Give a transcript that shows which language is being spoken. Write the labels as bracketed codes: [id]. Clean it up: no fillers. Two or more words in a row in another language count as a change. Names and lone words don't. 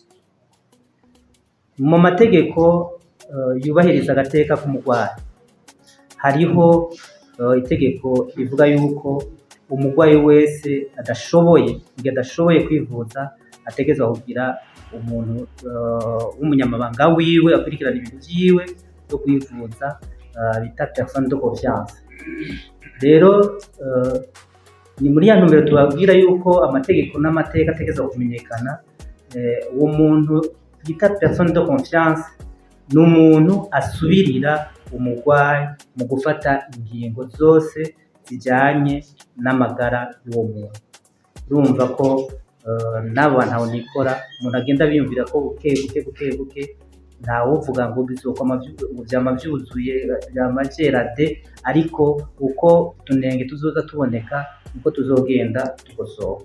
[rn] Mu mategeko yubahiriza agateka k'umurwayi, hariho itegeko rivuga yuko umurwayi wese adashoboye kwivuza ategezwa kugira umuntu w'umunyamabanga wiwe akurikirana ibintu vyiwe byo kwivuza, bita [fr] personne de confiance. [rn] Rero ni muri ya ntumbero tubabwira yuko amategeko n'amateka ategezwa kumenyekana. Uwo muntu bita [fr] personne de confiance [rn] ni umuntu asubirira umurwayi mu gufata ingingo zose zijanye n'amagara y'uwo muntu. Urumva ko n'abo bantaho nikora umuntu agenda biyumvira ko buke buke ntawuvuga ngo bizokoma vyama vyuzuye vyama vyerade, ariko uko tunenge tuzoza tuboneka uko tuzogenda tugosoka.